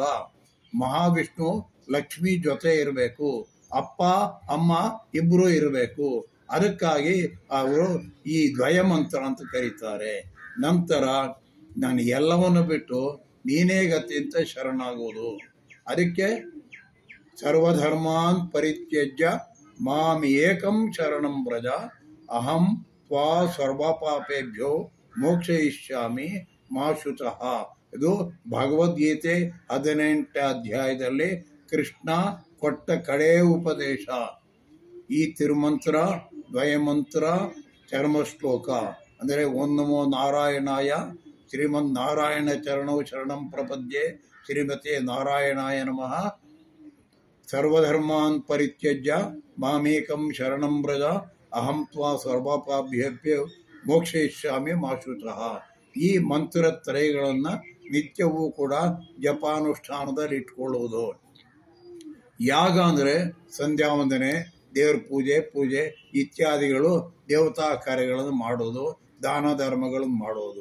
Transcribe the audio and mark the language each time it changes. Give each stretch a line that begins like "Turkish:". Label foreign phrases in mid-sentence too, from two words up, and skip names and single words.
Kannada: ಮಹಾವಿಷ್ಣು ಲಕ್ಷ್ಮಿ ಜೊತೆ ಇರಬೇಕು, ಅಪ್ಪ ಅಮ್ಮ ಇಬ್ಬರು ಇರಬೇಕು. ಅದಕ್ಕಾಗಿ ಅವರು ಈ ದ್ವಯಮಂತ್ರ ಅಂತ ಕರೀತಾರೆ. ನಂತರ ನಾನು ಎಲ್ಲವನ್ನು ಬಿಟ್ಟು ನೀನೇ ಗತಿ ಅಂತ ಶರಣಾಗೋದು.
Sanskrit: ಅದಕ್ಕೆ ಸರ್ವಧರ್ಮಾನ್ ಪರಿತ್ಯಜ್ಯ ಮಾಂ ಏಕಂ ಶರಣಂ ವ್ರಜ ಅಹಂ ತ್ವಾ ಸರ್ವಪಾಪೇಭ್ಯೋ ಮೋಕ್ಷಯಿಷ್ಯಾಮಿ ಮಾ ಶುಚಃ.
Kannada: ಇದು ಭಗವದ್ಗೀತೆ 18ನೇ ಅಧ್ಯಾಯದಲ್ಲಿ ಕೃಷ್ಣ ಕೊಟ್ಟ ಕಡೇ ಉಪದೇಶ. ಈ ತಿರುಮಂತ್ರ, ದ್ವಯಮಂತ್ರ, ಚರ್ಮಶ್ಲೋಕ ಅಂದರೆ
Sanskrit: ಓಂ ನಮೋ ನಾರಾಯಣಾಯ ಶ್ರೀಮನ್ನಾರಾಯಣ ಚರಣೌ ಶರಣಂ ಪ್ರಪದ್ಯೆ ಶ್ರೀಮತೆ ನಾರಾಯಣಾಯ ನಮಃ. ಸರ್ವಧರ್ಮಾನ್ ಪರಿತ್ಯಜ್ಯ ಮಾಮೇಕಂ ಶರಣಂ ವ್ರಜ ಅಹಂ ತ್ವಾ ಸರ್ವಪಾಪೇಭ್ಯೋ ಮೋಕ್ಷಯಿಷ್ಯಾಮಿ ಮಾ ಶುಚಃ.
Kannada: ಈ ಮಂತ್ರತ್ರಯಗಳನ್ನು ನಿತ್ಯವೂ ಕೂಡ ಜಪಾನುಷ್ಠಾನದಲ್ಲಿ ಇಟ್ಕೊಳ್ಳುವುದು. ಯಾಗ ಅಂದರೆ ಸಂಧ್ಯಾ ವಂದನೆ, ದೇವ್ರ ಪೂಜೆ ಇತ್ಯಾದಿಗಳು, ದೇವತಾ ಕಾರ್ಯಗಳನ್ನು ಮಾಡೋದು, ದಾನ ಧರ್ಮಗಳನ್ನು ಮಾಡೋದು.